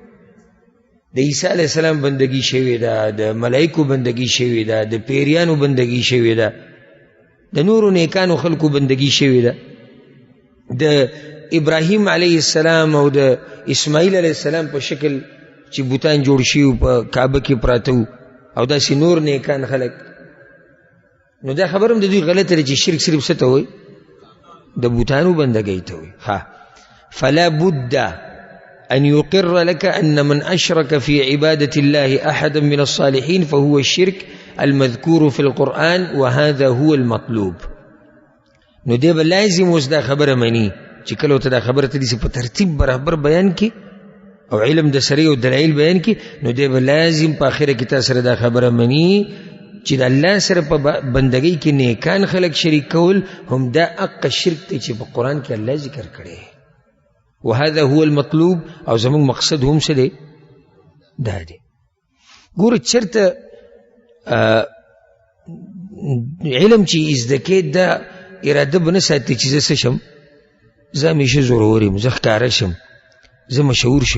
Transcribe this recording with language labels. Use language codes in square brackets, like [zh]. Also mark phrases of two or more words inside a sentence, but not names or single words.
[ps] د عیسی [ar] علیه السلام [ps] بندگی شوې ده، د ملائکو بندگی شوې ده، د پیریانو بندگی شوې ده، د نورو نیکانو خلکو بندگی شوې ده، د ابراهیم [ar] علیه السلام [ps] او د اسماعیل [ar] علیه السلام [ps] په شکل چې بوتان جوړ شي په کعبه کې پراته وو او داسې نور نیکان خلک. نو دا خبر هم د دوی غلطه ده چې شرک صرف څه ته وایي؟ د بوتانو بندګۍ ته وایي. [ar] فلا بد أن يقر لك أن من أشرك في عبادة الله أحدا من الصالحين فهو الشرك المذكور في القرآن وهذا هو المطلوب. [ps] نو دی به لازم اوس دا خبره مني چې کله ورته دا خبره ته داسې په ترتیب برابر بیان کړي او علم د سره او دلایل بیان کړي، نو دی به لازم په آخره کې تا سره دا خبره مني چې د الله سره په بندګۍ کې نیکان خلک شریک کول هم دا حق شرک دی چې په قرآن کې الله ذکر کړی. [ar] وهذا هو المطلوب [ps] او زمون مقصد هم څه دی؟ دا دی. ګوره چېرته علم چې زده کې دا اراده به نه ساتي چې زه څه شم، زه همیشه زورور یم، زه ښکاره شم، زه مشهور شم.